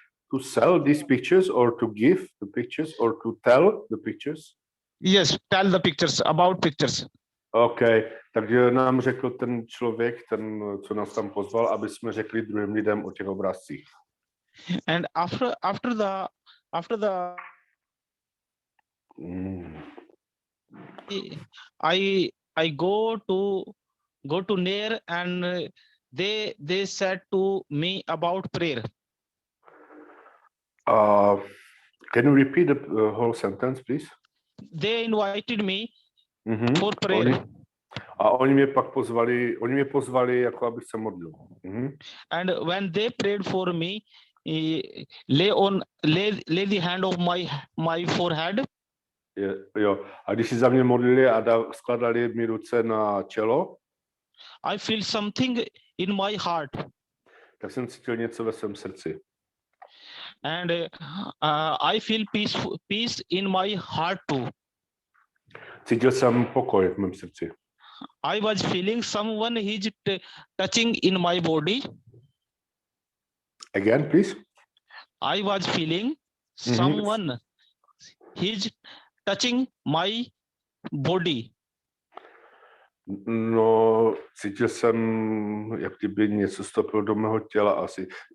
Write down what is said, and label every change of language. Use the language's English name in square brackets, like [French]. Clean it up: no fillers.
[English] to sell these pictures or to give the pictures or to tell the pictures. Yes, tell the pictures about pictures. [Czech] OK, takže nám řekl ten člověk, ten, co nás tam pozval, aby jsme řekli druhým lidem o těch obrázcích. [English] And after the I go to near, and they said to me about prayer. Can you repeat the whole sentence, please? They invited me for prayer. [Czech] Oni mě pak pozvali, jako abych se modlil. [English] And when they prayed for me, lay the hand of my forehead. [Czech] Jo. A když si za mě modlili a skladali mi ruce na čelo, [English] I feel something in my heart. [Czech] Tak jsem cítil něco ve svém srdci. [English] And I feel peace in my heart too. [Czech] Cítil jsem pokoj v mém srdci. [English] I was feeling someone is touching in my body. Again, please. I was feeling someone is touching my body. [Czech] No, cítil jsem, jak kdyby něco vstoupilo do mého těla asi.